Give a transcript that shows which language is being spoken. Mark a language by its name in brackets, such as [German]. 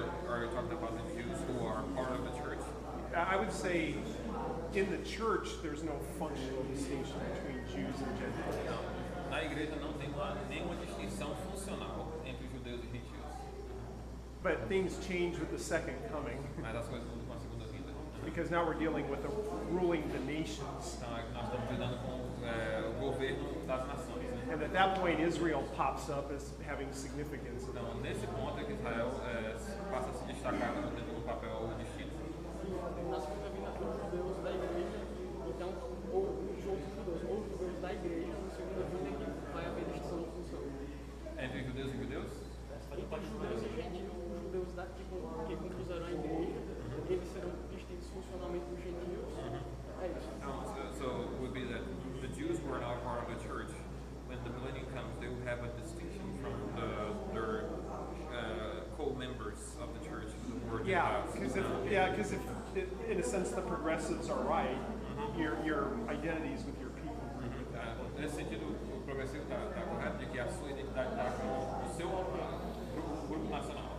[English] Are you talking about the Jews who are part of the church? I would say in the church there's no functional distinction between Jews and Gentiles. [Portuguese] Na igreja não tem nenhuma distinção funcional entre judeus e gentios. [English] But things change with the second coming. [Portuguese] Mas as coisas mudam com a segunda vinda. [English] Because now we're dealing with ruling the nations. [Portuguese] Então nós estamos lidando com o governo das nações. Né? [English] And at that point, Israel pops up as having significance. [Portuguese] Então nesse ponto é que Israel passa a se destacar dentro do papel distinto. Na segunda vinda, os judeus da igreja, então, ou os outros judeus, ou os judeus da igreja, na segunda vinda que vai haver distinção de função. Entre judeus e judeus? Entre judeus e gentios, os judeus que compuseram a igreja, eles serão distintos funcionalmente dos gentios. É isso. [English] So it would be that the Jews were not part of the church. When the millennium comes, they will have a distinction from their co-members of the church who were Gentiles. Because if in a sense the progressives are right, your identities with your people. [Portuguese] Nesse sentido, o progressivo está correto de que a sua identidade está com o seu grupo nacional.